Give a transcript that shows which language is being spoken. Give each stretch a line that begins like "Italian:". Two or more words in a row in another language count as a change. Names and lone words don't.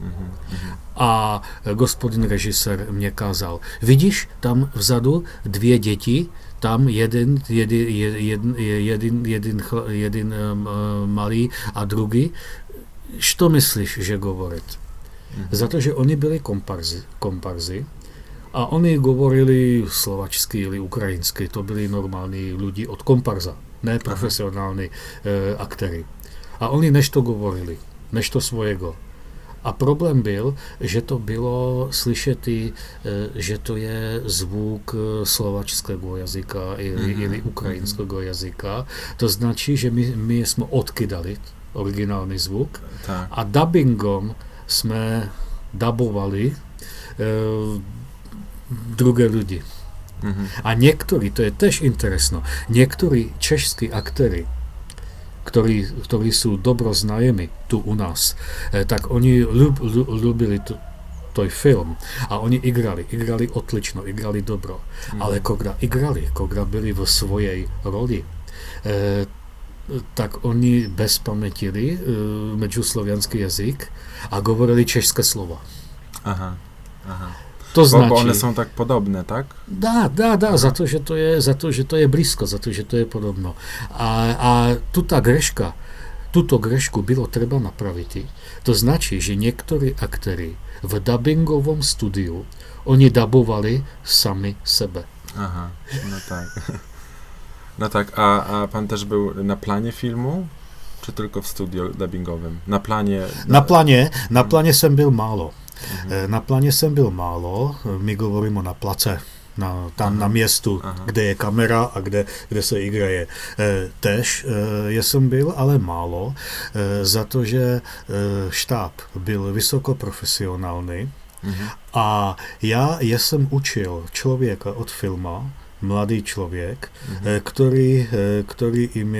Czech: A gospodin režisér mě kázal, vidíš tam vzadu 2 děti, tam jeden malý a druhý. Što myslíš, že govorit? Za to, že oni byli komparzy a oni govorili slovačsky ili ukrajinsky, to byli normální lidi od komparza, ne profesionální aktéry. A oni nešto govorili, nešto svojego. A problém byl, že to bylo slyšet, že to je zvuk slovačského jazyka ili ukrajinského jazyka. To značí, že my jsme odkydali originální zvuk a dubbingom jsme dubovali druhé lidi. A někteří, to je tež interesno, někteří češskí aktéry, ktorí sú dobro znájemi tu u nás, tak oni ľúbili toj film a oni igrali odlično, igrali dobro. Ale kogra byli v svojej roli, tak oni bezpamätili međuslovianský jazyk a govorili české slova. Aha.
Polish: To znaczy, bo one są tak podobne, tak?
Czech: Da, za to, že to je blízko, za to, že to je podobno. A tuto grešku bylo treba napraviti. To značí, že niektorí aktéri v dubbingovom studiu, oni dubovali sami sebe.
Polish: Aha, no tak. No tak, a pan też był na planie filmu, czy tylko w studio dubbingowym? Na planie...
Czech: Na plane jsem byl málo. Na plane jsem byl málo, my govoríme na place, tam na miestu, kde je kamera a kde se igraje. Tež jsem byl, ale málo, za to, že štáb byl vysoko profesionálny a já jsem učil člověka od filma, mladý člověk, který